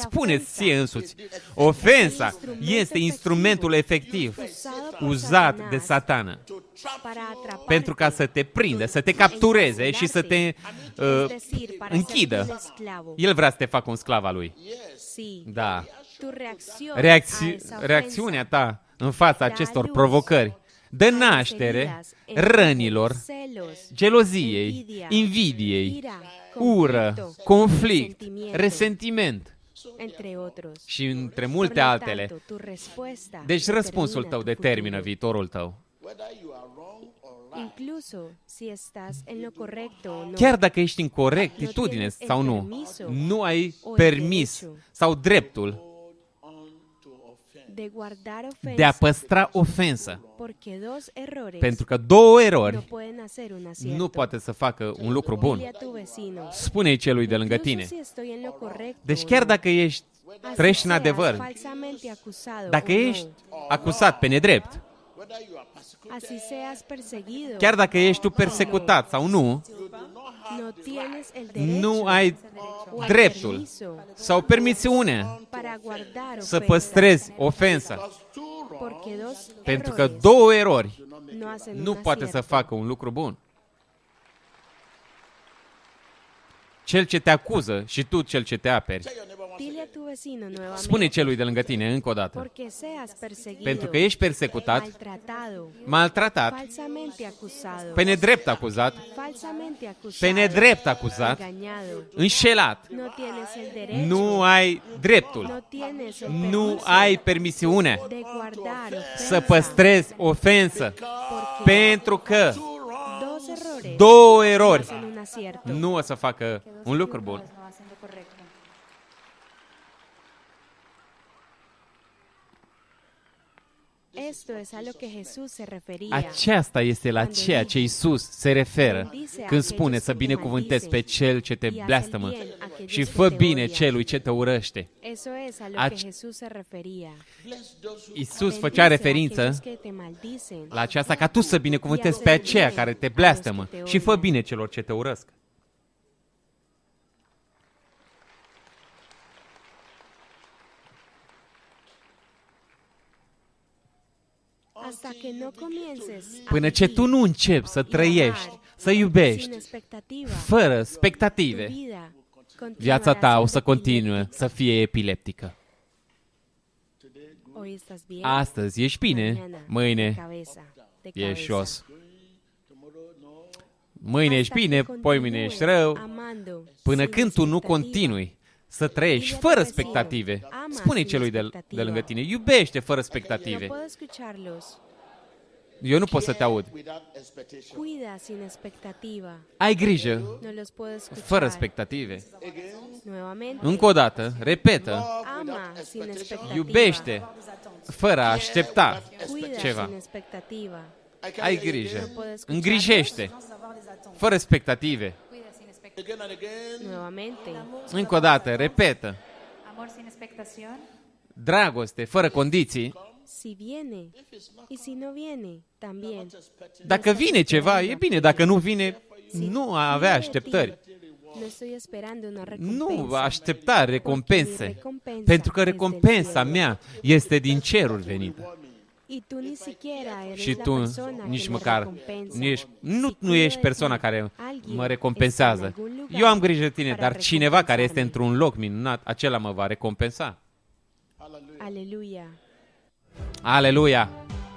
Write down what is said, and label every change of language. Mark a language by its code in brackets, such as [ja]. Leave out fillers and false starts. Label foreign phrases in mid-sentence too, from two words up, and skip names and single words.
[ro] Spuneți ție însuți. Ofensa este instrumentul efectiv uzat de Satană [en] to trap [es] Para atraparte, [ro] pentru ca să te prindă, să te captureze și să te [es] es decir, para hacerte [ro] închidă. [es] un esclavo. [ro] El vrea să te facă un sclav al lui. [es] Sí. [ro] Da. [es] Tu reacción a esa [ro] Reacțiunea ta în fața [es] Da [ro] acestor [es] luz [ro] provocări dă [es] ofensa, a las [ro] naștere [es] heridas, enojo, [ro] rănilor, [es] celos, [ro] geloziei, invidiei, [es] ira, [ro] ură, [es] conflicto, [ro] conflict, [es] resentimiento, [ro] resentiment [es] entre otros. [ro] și între [es] Por [ro] multe [es] lo [ro] altele. [es] tanto, tu respuesta [ro] Deci răspunsul [es] determina [ro] tău [es] tu [ro] determină [es] futuro. [ro] viitorul tău. [en] whether you are wrong or right. [es] Incluso si estás en lo correcto o no. [ro] Chiar dacă ești în corectitudine sau nu, nu ai permis sau dreptul [en] To offend. [es] de guardar [ro] de a [es] ofensa, [ro] păstra ofensă. [es] porque dos errores [ro] Pentru că două [es] no [ro] erori [es] pueden hacer un acierto. [ro] nu poate să facă un lucru [es] Dile [ro] bun. [es] a tu vecino, [ro] Spune-i celui de lângă [es] incluso [ro] tine. [es] si estoy en lo correcto [ro] Deci [es] o [ro] chiar [es] no, [ro] dacă [es] así [ro] trăiești în [es] seas [ro] adevăr, [es] falsamente acusado [ro] dacă [es] o no, [ro] ești acuzat pe nedrept, [en] Whether you are persecuted, [es] así seas perseguido, [ro] chiar dacă ești tu persecutat sau nu, [es] no tienes el derecho [ro] nu ai [es] o el [ro] dreptul [es] permiso [ro] sau permisiunea [es] para guardar [ro] să [es] ofensa, [ro] păstrezi ofensa. [en] two wrong [es] porque dos [ro] Pentru că [es] errores [ro] două erori [es] no hacen [ro] nu [es] un [ro] poate să [es] acierto. [ro] facă un lucru bun. Cel ce te acuză și tu cel ce te aperi. [en] Tell your neighbor once [es] Dile a tu vecino nuevamente, [ro] Spune celui de lângă tine încă o dată. [es] porque seas perseguido, [ro] Pentru că ești persecutat, [es] maltratado, [ro] maltratat, [es] falsamente acusado, [ro] pe nedrept acuzat, [es] falsamente acusado, [ro] pe nedrept acuzat, [es] engañado, [ro] înșelat, [es] no tienes el derecho, [ro] nu ai [es] no [ro] dreptul, [es] tienes el [ro] nu [es] permiso [ro] ai permisiunea [es] de guardar [ro] să [es] ofensa, [ro] păstrezi ofensă, [es] porque [ro] pentru că [es] dos errores [ro] două erori [es] hacen un acierto. [ro] nu o să facă un lucru bun. [es] No haciendo correcto. Esto es a lo que Jesús se refería. [ro] Aceasta este la ceea ce Iisus se referă când spune să binecuvântezi pe cel ce te blestemă și fă bine celui ce te urăște. [es] Eso es a lo [ro] Ac- [es] que Jesús se refería. [ro] Iisus făcea [es] Bendice a [ro] referință [es] aquellos que te maldicen [ro] la aceasta ca tu să binecuvântezi pe aceia care te blestemă și fă bine celor ce te urăsc. [es] hasta que no comiences a [ro] Până ce tu [es] vivir [ro] nu începi să [es] y [ro] trăiești, [es] amar [ro] să [es] sin [ro] iubești, [es] expectativa, [ro] fără [es] tu [ro] spectative, [es] vida [ro] viața [es] continuará [ro] ta o [es] siendo [ro] să continue [es] epiléptica. [ro] să fie epileptică. [es] Hoy estás bien, [ro] Astăzi ești bine, [es] mañana de [ro] mâine [es] cabeza, de [ro] ești [es] cabeza. [ro] jos. Mâine ești [es] hasta [ro] bine, [es] que [ro] poimâine ești [es] continúes [ro] rău, [es] amando [ro] până [es] sin [ro] când tu nu [es] expectativa. [ro] continui să trăiești fără expectative. Spune celui de lângă tine, iubește fără [es] No [ro] expectative. [es] puedo escucharlos. [ro] Eu nu pot să te aud. [en] Without expectation. [es] Cuida sin expectativa. [ro] Ai grijă, [es] No los puedo escuchar. [ro] fără expectative. [es] Nuevamente. [ro] Încă o dată, repetă, [es] Ama sin expectativa. [ro] iubește fără a aștepta [es] Cuida [ro] ceva. [es] sin expectativa. [ro] Ai grijă, [es] puedo escuchar. [ro] îngrijește, fără expectative. [es] Cuida sin expectativa. [en] Again and again. [es] Nuevamente. [ro] Încă o dată, repetă, [es] Amor sin expectación. [ro] dragoste fără condiții. [es] Si viene y si no viene, también. [ro] Dacă vine ceva, e bine, dacă nu vine, nu a avea așteptări. [es] No estoy esperando una recompensa. [ro] Nu aștepta recompense, [es] Porque mi recompensa [ro] pentru că [es] es del [ro] recompensa [es] cielo. [ro] mea este din cerul venită. [es] Y tú ni siquiera eres [ro] Și [es] la [ro] tu [es] persona [ro] nici [es] que me [ro] măcar [es] recompensa. [ro] nu ești, [es] Si [ro] nu [es] cuido [ro] ești [es] de [ro] persoana [es] ti, [ro] care [es] alguien [ro] mă [es] está [ro] recompensează. [es] en algún lugar [ro] Eu am grijă de tine, [es] para [ro] dar cineva care este [es] recompensarme. [ro] într-un loc minunat, acela mă va recompensa. [es] Aleluya. [ro] Aleluia!